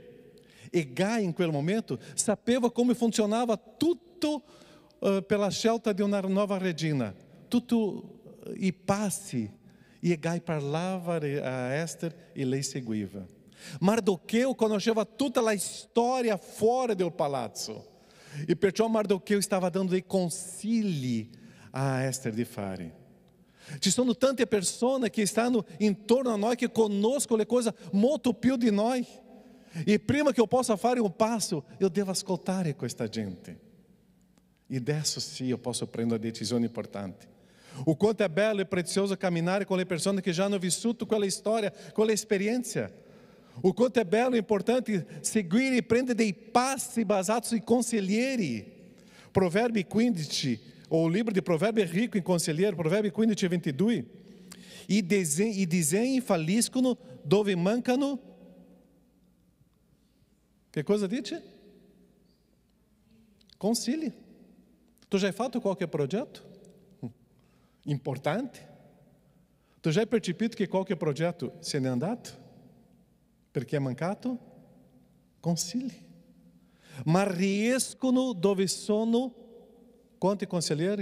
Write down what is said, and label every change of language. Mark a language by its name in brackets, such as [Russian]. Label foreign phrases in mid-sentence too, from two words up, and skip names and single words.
[Italian] Egai in quel momento sapeva come funzionava tutto pela scelta di una nuova regina. Tutto i passi. E Egai parlava a Esther e lei seguiva. Mardocheu conosceva tutta [Portuguese] a história fora do [Italian] palazzo. E perciò Mardocheu stava dando dei consigli a Esther di fare. Ci sono tante persone che stanno intorno a noi, che conoscono le cose molto più di noi. E prima che eu possa fare um passo, [Portuguese] eu devo [Italian] ascoltare questa gente. E adesso sì, [Portuguese] eu posso prendere uma decisão importante. O quanto é belo e precioso caminhar com [Italian] le persone che già hanno vissuto quella storia, quella esperienza. [Portuguese] O quanto é belo e importante [Italian] seguire e prendere dei passi [Portuguese] basados em consiglieri. [Italian] Proverbi 15, [Portuguese] ou o livro de Proverbi é rico em consiglieri, Proverbi 15, 22. [Italian] E disegni falliscono dove mancano. [Portuguese] Que coisa dice? Consigli. [Italian] Tu já hai fatto qualche progetto? Importante? Tu já hai percepito che qualche progetto se n'è andato? Perché è mancato? Consigli. Ma riescono dove sono quanti consiglieri?